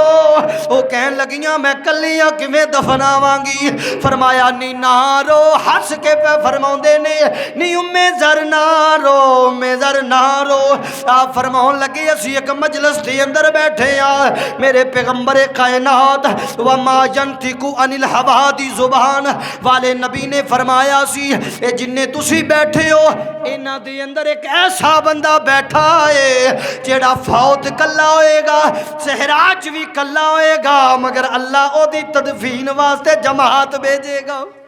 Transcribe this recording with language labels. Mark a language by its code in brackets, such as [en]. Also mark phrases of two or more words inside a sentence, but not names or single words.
[pa] وہ کہن لگیاں میں کلیاں کویں دفناواں گی? فرمایا نی نہ رو، ہس کے پئے فرماؤندے نے نی ام ذر نہ رو، ام ذر نہ رو, उम्मे ज़र ना रो। آپ فرماؤن لگے اسیں اک مجلس دے اندر بیٹھے آں، میرے پیغمبر کائنات [ar] وما ينطق عن الهوى [pa] دی زبان والے نبی نے فرمایا سی اے جنے تسیں بیٹھے ہو انہاں دے اندر اک ایسا بندہ بیٹھا ہے جیہڑا فوت کلا ہوئے گا، صحرا چ بھی کلا ہوئے گا، مگر اللہ اوہدی تدفین واسطے جماعت بھیجے گا.